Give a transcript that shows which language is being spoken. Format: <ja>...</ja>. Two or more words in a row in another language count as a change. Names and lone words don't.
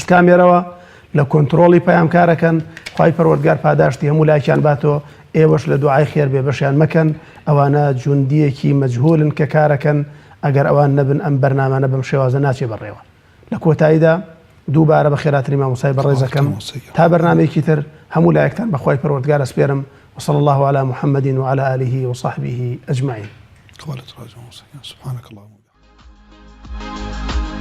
<ckb>کامێرەوە لە کۆنتڕۆڵی پەیامکارەکەن خوای پەروەردگار پاداشتی هەموو لایکیان باتەوە ئێوەش لە دوعای خێر بێبەشیان مەکەن ئەوانە جوندیەکی مەجهولن کە کارەکەن ئەگەر ئەوان نەبن ئەم بەرنامانە بەم شێوازە ناچێ بەڕێوە لە کۆتاییدا دووبارە بە خێراتری مامۆستای بەڕێزەکەم تا بەرنامەیەکی تر هەموو لایەکتان بە خوای پەروەردگار ئەسپێرم</ckb> <ar>وصلى الله على محمد وعلى آله وصحبه أجمعين. سبحانك اللهم وبحمدك.</ar>